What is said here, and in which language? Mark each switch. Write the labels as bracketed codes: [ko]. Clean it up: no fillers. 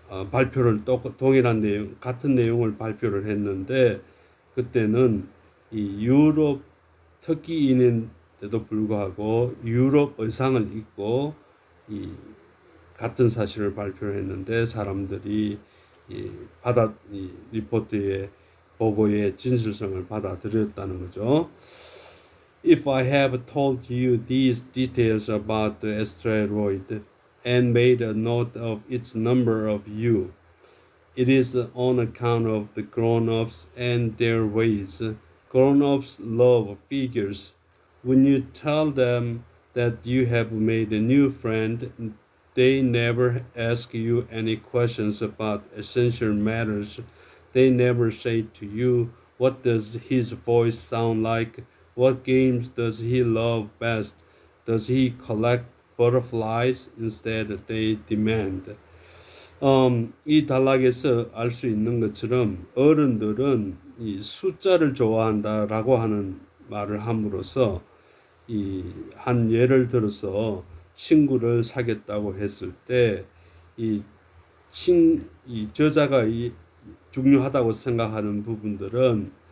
[ko] 발표를 동일한 내용, 같은 내용을 발표를 했는데 그때는 이 유럽 터키인인데도 불구하고 유럽 의상을 입고 이 같은 사실을 발표를 했는데 사람들이 이 리포트의 보고의 진실성을 받아들였다는 거죠. [en] If I have told you these details about the asteroid and made a note of its number of you, it is on account of the grown-ups and their ways. Grown-ups love figures. When you tell them that you have made a new friend, they never ask you any questions about essential matters. They never say to you, what does his voice sound like? What games does he love best? Does he collect butterflies? Instead, they demand. [ko] 이 단락에서 알 수 있는 것처럼 어른들은 이 숫자를 좋아한다라고 하는 말을 함으로써 한 예를 들어서 친구를 사귀었다고 했을 때 이 이 저자가 중요하다고 생각하는 부분들은